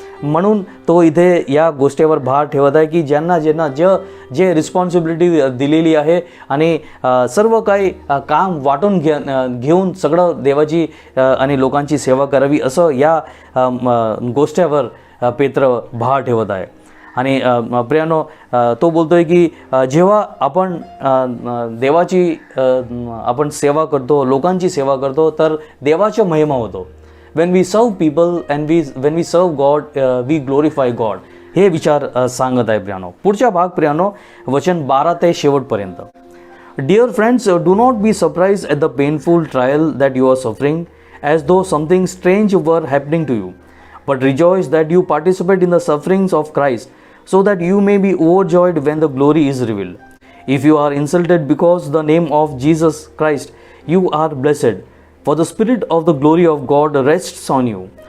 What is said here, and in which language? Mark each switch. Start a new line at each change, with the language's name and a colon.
Marathi: म्हणून तो इथे या गोष्टीवर भार ठेवत आहे की ज्यांना जे रिस्पॉन्सिबिलिटी दिलेली आहे आणि सर्व काही काम वाटून घेऊन सगळं देवाची आणि लोकांची सेवा करावी, असं या गोष्टीवर पेत्र भार ठेवत आहे. आणि प्रियानो तो बोलतोय की जेव्हा आपण देवाची आपण सेवा करतो, लोकांची सेवा करतो, तर देवाच्या महिमा होतो.
English: when we serve people and when we serve God we glorify God.
Marathi: हे विचार सांगत आहे प्रियानो. पुढचा भाग प्रियानो वचन 12 ते शेवटपर्यंत.
English: Dear friends, do not be surprised at the painful trial that you are suffering as though something strange were happening to you, but rejoice that you participate in the sufferings of Christ, so that you may be overjoyed when the glory is revealed. If you are insulted because the name of Jesus Christ, you are blessed, for the spirit of the glory of God rests on you.